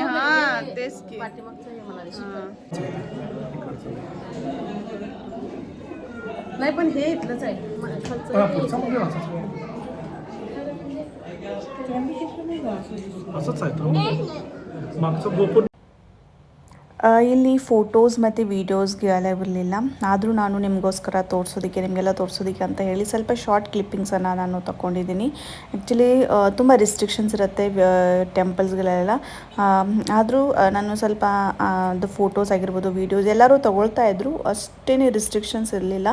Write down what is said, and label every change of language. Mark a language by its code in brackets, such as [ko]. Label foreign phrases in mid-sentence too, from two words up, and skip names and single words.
[mr] हां तेच की नाही, पण हे इथलंच आहे. असंच आहे मागचं गोपूर. [kn] ಇಲ್ಲಿ ಫೋಟೋಸ್ ಮತ್ತು ವೀಡಿಯೋಸ್ಗೆ ಅಲೌ ಇರಲಿಲ್ಲ, ಆದರೂ ನಾನು ನಿಮಗೋಸ್ಕರ ನಿಮಗೆಲ್ಲ ತೋರಿಸೋದಕ್ಕೆ ಅಂತ ಹೇಳಿ ಸ್ವಲ್ಪ [en] short clippings [kn] ನಾನು ತಗೊಂಡಿದ್ದೀನಿ. ಆ್ಯಕ್ಚುಲಿ ತುಂಬ ರಿಸ್ಟ್ರಿಕ್ಷನ್ಸ್ ಇರುತ್ತೆ ಟೆಂಪಲ್ಸ್ಗಳೆಲ್ಲ, ಆದರೂ ನಾನು ಸ್ವಲ್ಪ ಅದು ಫೋಟೋಸ್ ಆಗಿರ್ಬೋದು, ವೀಡಿಯೋಸ್ ಎಲ್ಲರೂ ತೊಗೊಳ್ತಾ ಇದ್ದರು, ಅಷ್ಟೇನೇ ರಿಸ್ಟ್ರಿಕ್ಷನ್ಸ್ ಇರಲಿಲ್ಲ.